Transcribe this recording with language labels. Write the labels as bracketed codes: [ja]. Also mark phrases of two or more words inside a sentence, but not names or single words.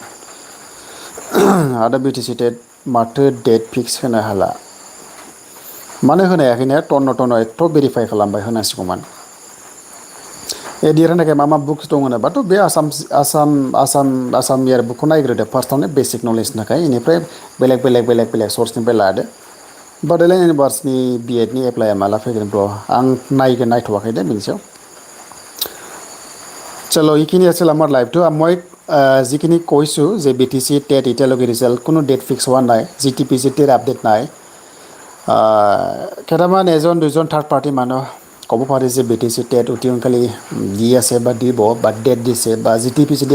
[brx] आरो बिटिसि टेट माथो [en] date fix [brx] होनो हाला मानो होनो हायाखैनो टन्न एथ' भेरिफाइ खालामबाय होनांसिगौमोन एडिआरनि थाखाय मा बुक्स दं होनोबाथ' बे आसाम इयार बुकखौ नायग्रोदो फार्स्टआवनो बेसिक नलेजनि थाखाय बेनिफ्राय बेलेग सर्सनिफ्राय लादो बड'लेण्ड इउनिभार्सिटिनि बिएडनि एप्लाइआ माला फैगोन ब्र' आं नायथ'वाखै दे बेनि सायाव [as] চলো এইখিনি আছিল আমাৰ লাইভটো মই যিখিনি কৈছোঁ যে বিটিচি টেট এতিয়ালৈকে ৰিজাল্ট কোনো [en] date fix [as] হোৱা নাই জিটিপিজিটিৰ আপডেট নাই কেইটামান এজন দুজন [en] third party [as] মানুহ ক'ব পাৰি যে বিটিচি টেট অতি সোনকালে দি আছে বা দিব বা ডেট দিছে বা জিটিপিজিটি